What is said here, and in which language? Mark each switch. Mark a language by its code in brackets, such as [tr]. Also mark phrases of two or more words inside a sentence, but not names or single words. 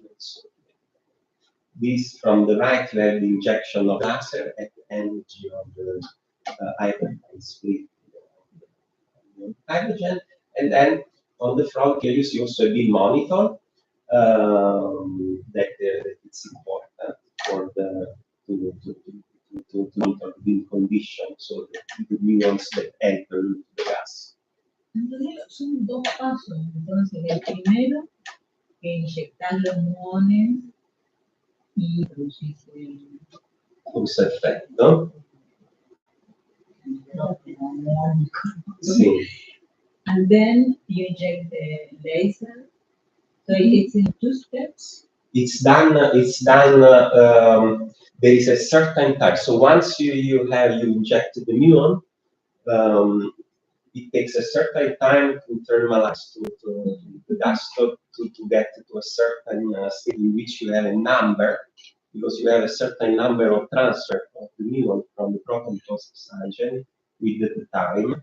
[en] So this from the right, you have the injection of laser at the energy of the hydrogen split hydrogen, and then on the front here you see also a beam monitor that it's important for the to monitor the beam condition, so the muons that enter into the gas. [es] Son dos pasos, entonces el primero, que inyectar los muones y producirse [it] Questo effetto. Sì. [en] And then you inject the laser. So it's in 2 steps. It's done. There is a certain time. So once you inject the muon, it takes a certain time to internalize to the gas to get to a certain state in which you have a number, because you have a certain number of transfer of the muon from the proton to oxygen with the time.